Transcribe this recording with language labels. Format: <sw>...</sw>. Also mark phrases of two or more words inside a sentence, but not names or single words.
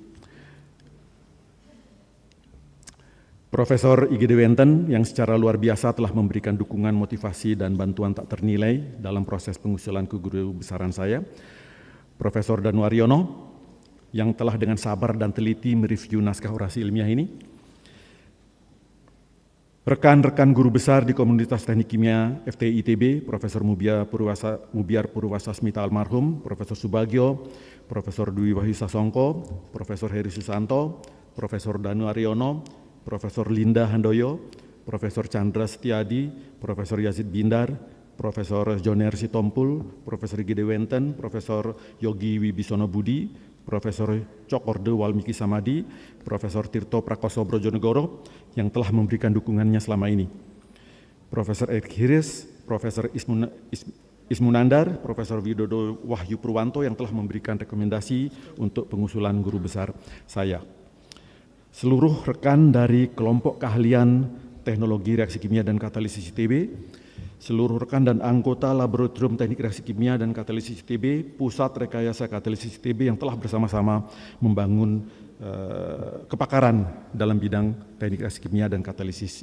<id>Profesor Igede Wenten yang secara luar biasa telah memberikan dukungan, motivasi, dan bantuan tak ternilai dalam proses pengusulan ke guru besaran saya. Profesor Danuaryono yang telah dengan sabar dan teliti mereview naskah orasi ilmiah ini. Rekan-rekan guru besar di komunitas teknik kimia FTI ITB, Profesor Mubiar Purwasasmita almarhum, Profesor Subagio, Profesor Dwi Wahyu Sasongko, Profesor Heri Susanto, Profesor Danu Aryono, Profesor Linda Handoyo, Profesor Chandra Setiadi, Profesor Yazid Bindar, Profesor Joner Sitompul, Profesor Igede Wenten, Profesor Yogi Wibisono Budi, Profesor Cokorde Walmiki Samadi, Profesor Tirto Prakoso Brojonegoro yang telah memberikan dukungannya selama ini. Profesor Erik Hiris, Profesor Ismunandar, Profesor Widodo Wahyu Purwanto yang telah memberikan rekomendasi untuk pengusulan guru besar saya. Seluruh rekan dari kelompok keahlian teknologi reaksi kimia dan katalisis ITB, seluruh rekan dan anggota Laboratorium Teknik Reaksi Kimia dan Katalisis ITB, Pusat Rekayasa Katalisis ITB yang telah bersama-sama membangun kepakaran dalam bidang teknik reaksi kimia dan katalisis.</id>